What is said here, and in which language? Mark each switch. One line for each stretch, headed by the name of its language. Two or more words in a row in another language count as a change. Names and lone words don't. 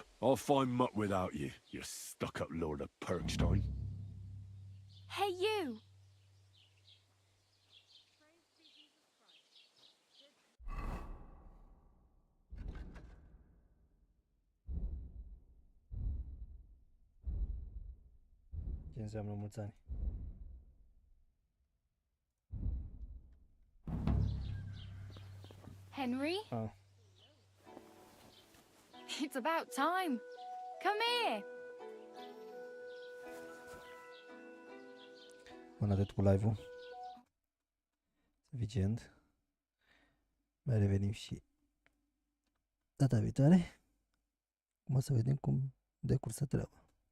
English: I'll find muck without you, you stuck-up Lord of Perkstein. Hey, you!
Romanian: Ce înseamnă mulți ani? Henry? Ah.
English: It's about time. Come here.
Romanian: Până atât cu live-ul. Suficient. Mai revenim și data viitoare. Acum să vedem cum decursă treaba.